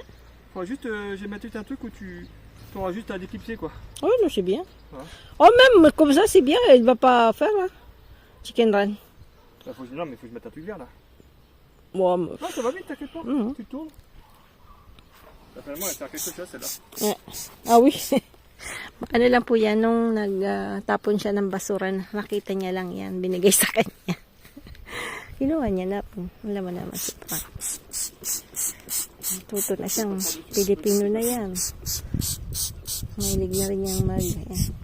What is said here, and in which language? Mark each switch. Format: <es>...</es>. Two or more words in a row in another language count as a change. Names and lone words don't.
<fr>Faudra juste, je vais mettre un truc où tu auras juste à déclipser quoi. Oui, non, c'est bien. Ouais. Oh, même comme ça, c'est bien. Elle va pas faire, hein. Chicken run. Non, mais faut que je mette un truc vert là. Wow. Non, ça va vite, t'inquiète pas. Mhm. Tu tournes. Certainement, elle sert quelque chose celle-là. Ah, oui.</fr> <tl>Ano lang po yan, nung nagtapon siya ng basura, nakita niya lang yan, binigay sa kanya. Kinuha niya na po. Alam mo naman si Frank. Tuto na siyang Pilipino na yan. Mahilig na rin niyang yan.</tl>